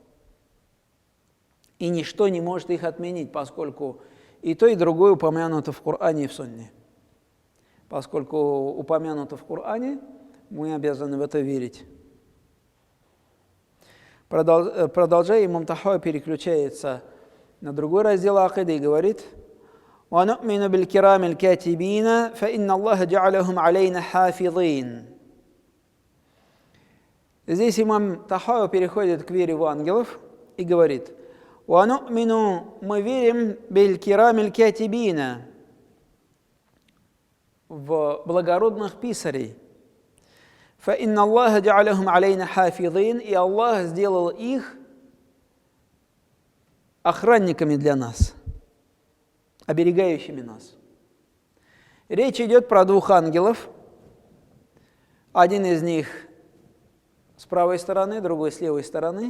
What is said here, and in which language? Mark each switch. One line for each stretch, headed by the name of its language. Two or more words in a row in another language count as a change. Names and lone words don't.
Russian: И ничто не может их отменить, поскольку и то, и другое упомянуто в Коране и в Сунне. Поскольку упомянуто в Коране, мы обязаны в это верить. Продолжая, имам Тахави переключается на другой раздел акиды и говорит:
Arabic: وَنُؤْمِنُ بِالْكِرَامِ الْكَاتِبِينَ فَإِنَّ اللَّهَ جَعَلَهُمْ عَلَيْنَا حَافِظِينَ.
Russian: Здесь имам Тахави переходит к вере в ангелов и говорит: وَنُؤْمِنُ, мы верим
Arabic: بِالْكِرَامِ الْكَاتِبِينَ,
Russian: в благородных писарей.
Arabic: فَإِنَّ اللَّهَ جَعَلَهُمْ عَلَيْنَا حَافِظِينَ,
Russian: и Аллах сделал их охранниками для нас, оберегающими нас. Речь идет про двух ангелов. Один из них с правой стороны, другой с левой стороны.